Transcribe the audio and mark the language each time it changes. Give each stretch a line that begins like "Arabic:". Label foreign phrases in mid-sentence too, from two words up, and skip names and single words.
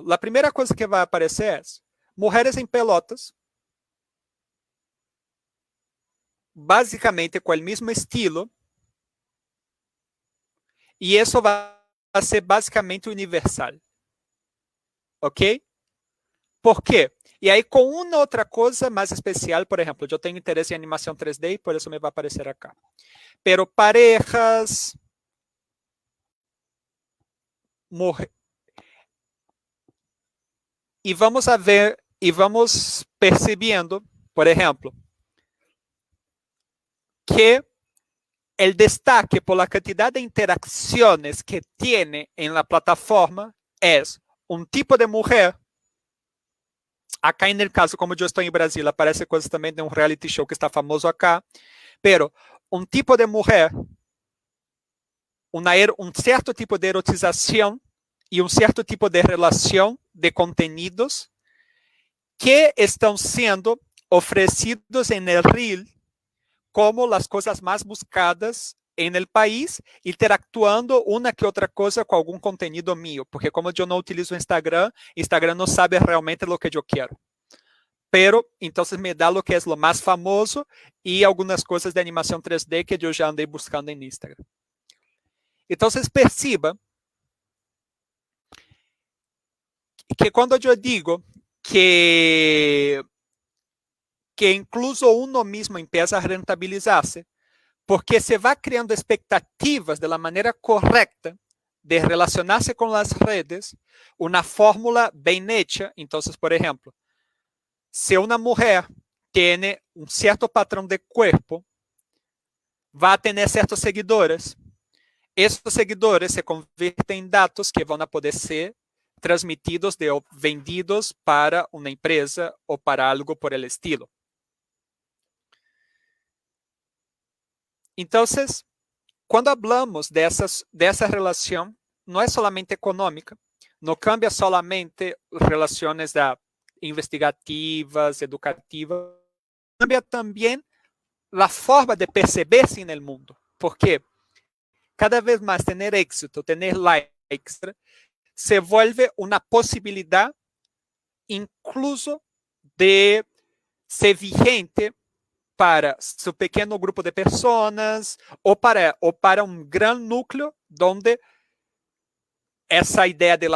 Spanish: La primera cosa que va a aparecer es mujeres en pelotas, básicamente con el mismo estilo, y eso va a ser básicamente universal. ¿Ok? ¿Por qué?
Portuguese: E aí, com uma outra coisa mais especial, por exemplo, eu tenho interesse em animação 3D e por isso me vai aparecer acá.
Spanish: Pero parejas,
Portuguese: e vamos a ver, e vamos percebendo, por exemplo, que o destaque
Spanish: por la cantidad de interacciones que tiene en la plataforma es un tipo de mujer. Acá en el caso, como yo estoy en Brasil, aparece cosas también de un reality show que está famoso acá, pero un tipo de mujer, un cierto tipo de erotización y un cierto tipo de relación de contenidos
Portuguese: que estão sendo oferecidos em el Reel como as coisas mais buscadas em el país, interactuando uma que outra coisa com algum conteúdo meu, porque como eu não utilizo o Instagram, Instagram não sabe realmente o que eu quero. Pero, então, me dá o que é o mais famoso e algumas coisas de animação 3D que eu já andei buscando em Instagram. Então, perceba que quando eu digo que
Spanish: incluso uno mesmo empieza a rentabilizar-se,
Portuguese: porque se vai criando expectativas de la maneira correta de relacionar-se com as redes, uma fórmula bem hecha. Então, por exemplo, se uma mulher tem um certo padrão de corpo, vai ter certos seguidores. Esses seguidores se convertem em dados que vão poder ser transmitidos ou vendidos para uma empresa ou para algo
Spanish: por el estilo.
Portuguese: Então, quando falamos dessa relação, não é solamente econômica, não cambia solamente relações investigativas, educativas, cambia também a forma de perceber-se no mundo, porque cada vez mais ter éxito, ter likes,
Spanish: se vuelve
Portuguese: uma possibilidade incluso de ser vigente para seu pequeno grupo de pessoas ou para um grande núcleo onde essa ideia